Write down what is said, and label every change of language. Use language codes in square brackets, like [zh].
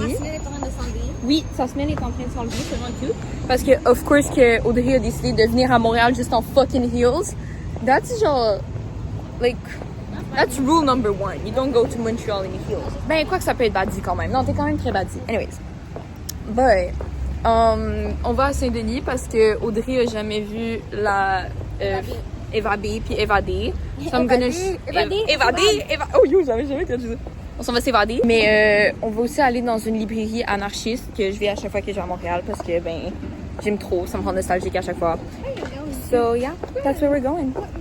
[fr] Ma semelle est en train de s'enlever. Oui, sa semelle est en train de s'enlever, c'est vraiment cute. Parce que, [en] of course, [fr] que Audrey a décidé de venir à Montréal juste en [en] fucking heels. That's genre, like, that's rule number one. You don't go to Montreal in heels. [fr] Ben, quoi que ça peut être badi quand même. Non, t'es quand même très badi. [en] Anyways. But, [fr] on va à Saint-Denis parce que Audrey a jamais vu la Eva B puis Évadé. [en] So I'm gonna [fr] Évadé. Oh yo, j'avais jamais entendu ça. On s'en va s'évader. Mais on va aussi aller dans une librairie anarchiste que je vais à chaque fois que je vais à Montréal parce que ben j'aime trop, ça me rend nostalgique à chaque fois. [en] So yeah, that's where we're going.